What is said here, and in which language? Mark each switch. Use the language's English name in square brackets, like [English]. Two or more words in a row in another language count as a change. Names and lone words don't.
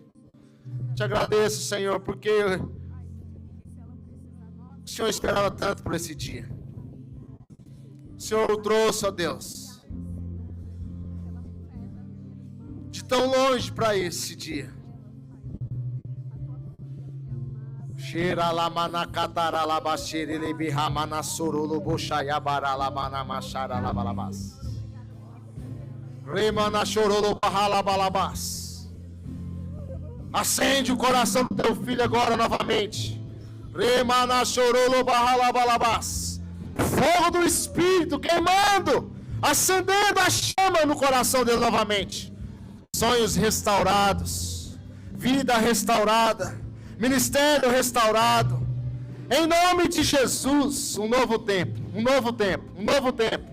[Portuguese] Te agradeço, Senhor, porque o Senhor esperava tanto por esse dia. O Senhor o trouxe, ó Deus, de tão longe para esse dia. Cheira la manacatara la baixere le bihamana sorolo bochaya barala manamachara la balabas. Remana chorolo barala balabas. Acende o coração do teu filho agora novamente. Remana chorolo barala balabas. Fogo do Espírito queimando, acendendo a chama no coração dele novamente. Sonhos restaurados, vida restaurada, ministério restaurado. Em nome de Jesus, um novo tempo, um novo tempo, um novo tempo.